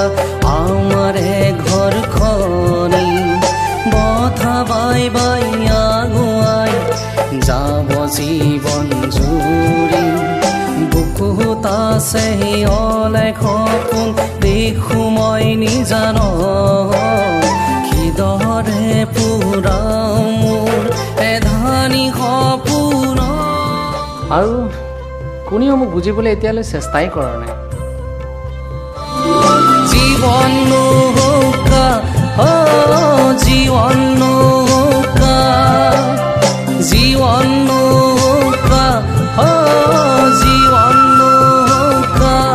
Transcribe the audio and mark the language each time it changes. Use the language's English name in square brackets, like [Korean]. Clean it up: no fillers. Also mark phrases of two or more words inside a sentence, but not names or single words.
[Assamese] আমাৰে ঘৰখনি বথা বাই বাই আগুৱাই যাব জীৱন জুৰি বুকুত আছে অলেখ সপোন দেখো মই নিজান কিদৰে পুৰাও মোৰ এধানি সপোন আৰু কোনেও মোক বুজিবলৈ এতিয়ালৈ চেষ্টাই কৰা নাই [Bangla] জীবন নৌকা জীবন নৌকা জীবন নৌকা জীবন নৌকা